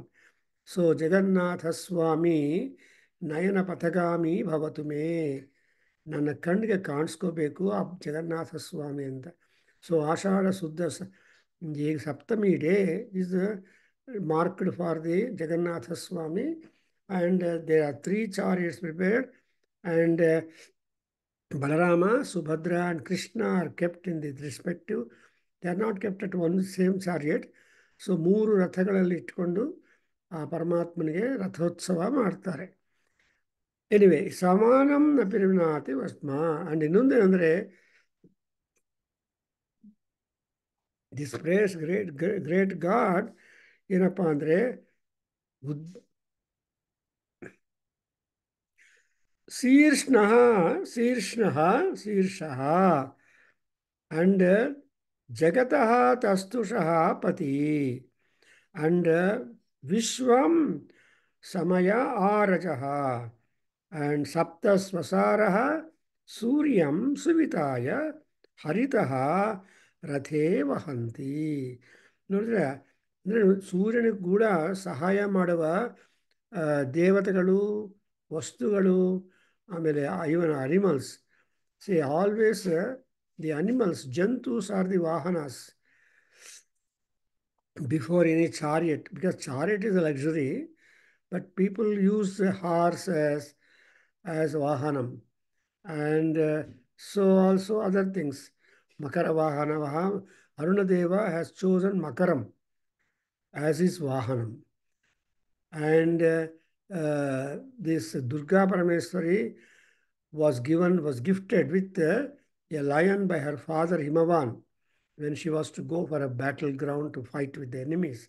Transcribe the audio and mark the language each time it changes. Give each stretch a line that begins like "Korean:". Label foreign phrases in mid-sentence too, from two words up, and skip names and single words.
Sanskrit: So जगन्नाथ स्वामी नयन पथगामी भवतुमे.
Kannada: ನನ್ನ ಕಣ್ಣಿಗೆ ಕಾಣಿಸ್ಕೋಬೇಕು ಆ ಜಗನ್ನಾಥ ಸ್ವಾಮಿ ಅಂತ.
English: ಸೊ
Kannada: ಆಷಾಢ ಶುದ್ಧ ಈಗ ಸಪ್ತಮಿ
English: day is marked for the ಜಗನ್ನಾಥ ಸ್ವಾಮಿ, and there are 3 chariots prepared, and Balarama, Subhadra, and Krishna are kept in the respective. They are not kept at one same chariot.
Kannada: ಸೊ 3 ರಥಗಳಲ್ಲಿ ಇಟ್ಕೊಂಡು ಆ ಪರಮಾತ್ಮನಿಗೆ ರಥೋತ್ಸವ ಮಾಡ್ತಾರೆ.
Sanskrit: ಎನಿವೆ, ಸಮಾನಂ ನ ಪಿರಿವಿನಾತಿ ವಸ್ಮ.
English: ಅಂಡ್ ಇನ್ನೊಂದೇನೆಂದರೆ, this praise great god
Kannada: ಏನಪ್ಪ ಅಂದರೆ
Sanskrit: ಶೀರ್ಷ್ಣಃ ಅಂಡ್ ಜಗತಃ ತಸ್ತುಷಃ ಪತಿ ಅಂಡ್ ವಿಶ್ವಂ ಸಮಯ ಆರಜಃ and सप्त स्वसारः सूर्यं सुविताय हरितः रथे वहन्ति.
Kannada: ನೋಡಿದ್ರೆ ಅಂದರೆ ಸೂರ್ಯನಿಗೆ ಕೂಡ ಸಹಾಯ ಮಾಡುವ ದೇವತೆಗಳು, ವಸ್ತುಗಳು, ಆಮೇಲೆ
English: even animals. see always the animals, jantus are the vahanas before any chariot, because chariot is a luxury, but people use the horse as vahanam, and so also other things. Makara vahana, Arunadeva has chosen Makaram as his vahanam, and this Durga Parameswari was gifted with a lion by her father Himavan when she was to go for a battleground to fight with the enemies.